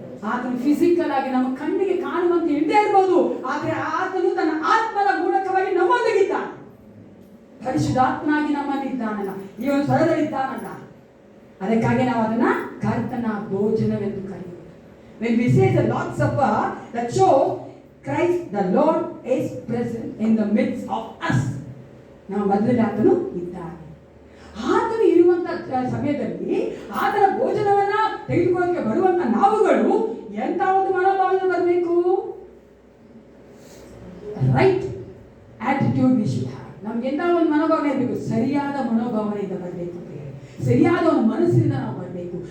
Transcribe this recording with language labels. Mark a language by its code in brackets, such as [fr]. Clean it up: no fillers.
[kn] ಆತನು ಫಿಸಿಕಲ್ ಆಗಿ ನಮ್ಮ ಕಣ್ಣಿಗೆ ಕಾಣುವಂತೆ ಇಲ್ಲದೆ ಇರ್ಬೋದು, ಆದ್ರೆ ಆತನು ತನ್ನ ಆತ್ಮದ ಮೂಲಕವಾಗಿ ನಮ್ಮೊಂದಿಗಿದ್ದಾನೆ. ಪರಿಶುದ್ಧಾತ್ಮನಾಗಿ ನಮ್ಮಲ್ಲಿ ಇದ್ದಾನಲ್ಲ, ಈ ಒಂದು ಸ್ವರದಲ್ಲಿದ್ದಾನಲ್ಲ. ಅದಕ್ಕಾಗಿ ನಾವು ಅದನ್ನ ಕರ್ತನ ಭೋಜನವೆಂದು ಕರೆಯುವುದು. [en] When we say the Lord's Supper, that shows Christ, the Lord, is present in the midst of us. [kn] ನಾವು ಮಧ್ಯದಲ್ಲಿ ಆತನು ಇದ್ದಾನೆ. ಆತನು ಇರುವಂತ ಸಮಯದಲ್ಲಿ ಆತನ ಭೋಜನವನ್ನ ತೆಗೆದುಕೊಳ್ಳಕ್ಕೆ ಬರುವಂತ ನಾವುಗಳು ಎಂತ ಒಂದು ಮನೋಭಾವನೆ ಬರಬೇಕು? [en] Right attitude we should have. [kn] ನಮ್ಗೆ ಎಂತ ಒಂದು ಮನೋಭಾವನೆ ಇರಬೇಕು, ಸರಿಯಾದ ಮನೋಭಾವನೆಯಿಂದ ಬರಬೇಕು, ಸರಿಯಾದ ಒಂದು ಮನಸ್ಸಿನಿಂದ ನಾವು ಬರಬೇಕು.